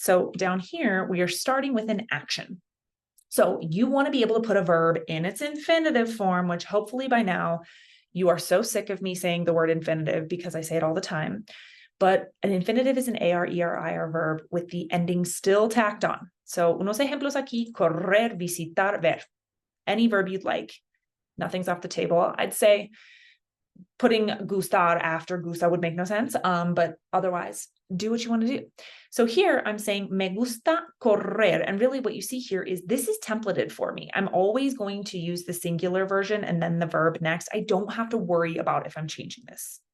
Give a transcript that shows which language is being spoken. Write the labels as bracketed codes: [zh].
[en] So down here, we are starting with an action. So you want to be able to put a verb in its infinitive form, which hopefully by now you are so sick of me saying the word infinitive because I say it all the time. But an infinitive is an AR-ER-IR verb with the ending still tacked on. So [es] unos ejemplos aquí, correr, visitar, ver. [en] Any verb you'd like. Nothing's off the table. I'd say putting gustar after gusta would make no sense, but otherwise, do what you want to do. So here I'm saying [es] me gusta correr, [en] and really what you see here is this is templated for me. I'm always going to use the singular version and then the verb next. I don't have to worry about if I'm changing this.